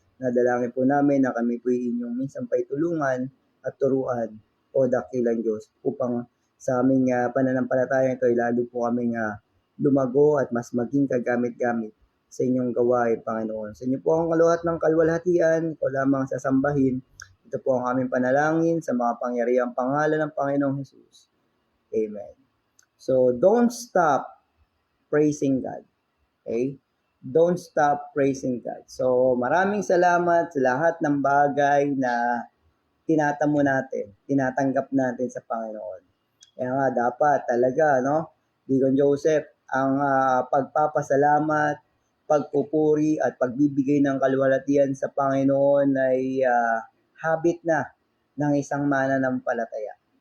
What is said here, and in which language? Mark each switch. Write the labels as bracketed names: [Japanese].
[Filipino] Nadalangin po namin na kami po inyong minsan pa'y tulungan at turuan, o dakilang Diyos, upang sa aming pananampalataya ito ay lalo po kaming lumago at mas maging kagamit-gamit sa inyong gawain, Panginoon. Sa inyo po ang kaluhat ng kalwalhatian, ito lamang sasambahin. Ito po ang aming panalangin sa mga pangyarihang pangalan ng Panginoong Jesus. Amen. [English] So, don't stop praising God. Okay? Don't stop praising God. [Filipino] So, maraming salamat sa lahat ng bagay na tinatamo natin, tinatanggap natin sa Panginoon. Kaya nga dapat talaga, no? Deacon Joseph, ang pagpapasalamat, pagpupuri at pagbibigay ng kalwalhatian sa Panginoon ay habit na ng isang mananampalataya.